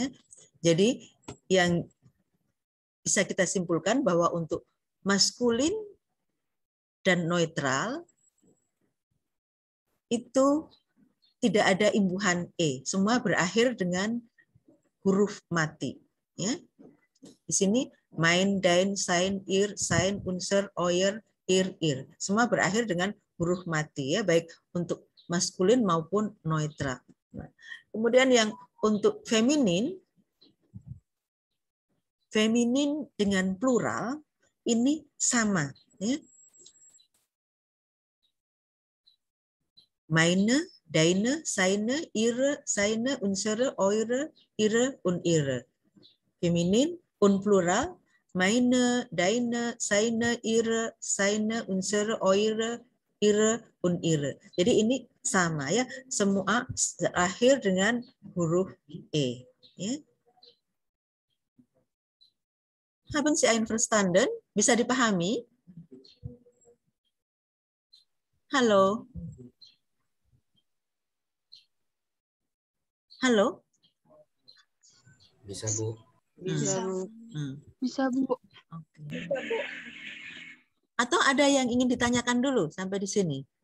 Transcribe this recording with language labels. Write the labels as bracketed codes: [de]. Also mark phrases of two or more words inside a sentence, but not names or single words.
[id] Jadi yang bisa kita simpulkan bahwa untuk maskulin dan neutral itu tidak ada imbuhan E. Semua berakhir dengan huruf mati. Ya. Di sini [de] mein, dein, sein, ihr, sein, unser, euer, ihr. Semua berakhir dengan huruf mati ya, baik untuk maskulin maupun neutral. Nah, kemudian yang untuk feminin dengan plural ini sama ya. Meine, deine, seine, ihre, seine, unsere, eure, ihre, und ihre. Feminin und plural, meine, deine, seine, ihre, seine, unsere, eure, ihre, und ihre. [id] Jadi ini sama ya, semua akhir dengan huruf E. Ya. [de] Haben Sie einverstanden? [id] Bisa dipahami? Halo? Halo? Bisa, Bu. Bisa, Bu. Bisa, Bu. Oke. Atau ada yang ingin ditanyakan dulu sampai di sini?